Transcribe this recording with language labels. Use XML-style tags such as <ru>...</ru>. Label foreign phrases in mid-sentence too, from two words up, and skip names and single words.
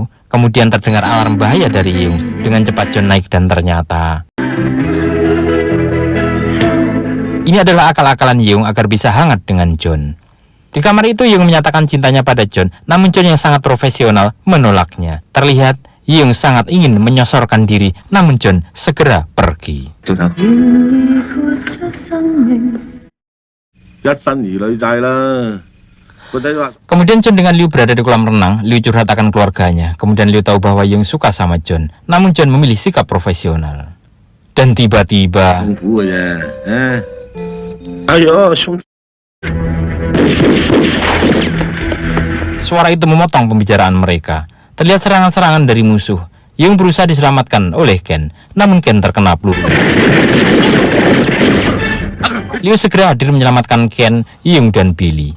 <id>Kemudian terdengar alarm bahaya dari Yeung. Dengan cepat John naik dan ternyata ini adalah akal-akalan Yeung agar bisa hangat dengan John. Di kamar itu Yeung menyatakan cintanya pada John, namun John yang sangat profesional menolaknya. Terlihat Yeung sangat ingin menyosorkan diri, namun John segera pergi.</id> <yue>一身兒女債啦。個仔話</yue> <id>Kemudian John dengan Liu berada di kolam renang. Liu curhat akan keluarganya. Kemudian Liu tahu bahwa Yung suka sama John. Namun John memilih sikap profesional. Dan tiba-tiba</id> <yue>痛苦嘅啫，哎呦，兄弟，</yue> <id>suara itu memotong pembicaraan mereka. Terlihat serangan-serangan dari musuh. Yung berusaha diselamatkan oleh Ken, namun Ken terkena peluru. Liu segera hadir menyelamatkan Ken, Yung dan Billy.</id>